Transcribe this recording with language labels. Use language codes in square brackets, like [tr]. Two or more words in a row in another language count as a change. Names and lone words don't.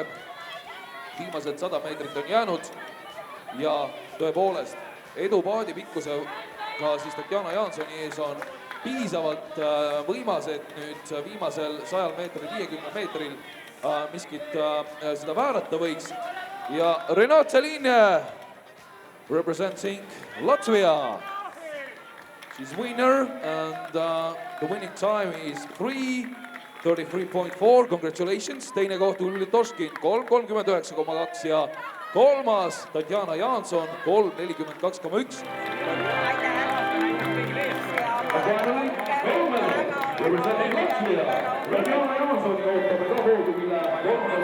[et] Viimased 100 meetrit on jäänud ja tõepoolest edu paadi pikkusega siis Tatjana Jaansoni ees on piisavalt võimas, et nüüd viimasel 100 meetril, 50 meetril miskit seda väärata võiks. [en] Ja Renate Liine representing Latvia. She's winner and the winning time is 3:33.4. Congratulations. [et] Teine koht Ulvi Lutoškin 3:39.2 ja 3. Tatjana Jaanson 3:42.1. [en] Representing Latvia, [et] Tatjana Jaansoni ootame ka hoogu, mille 3.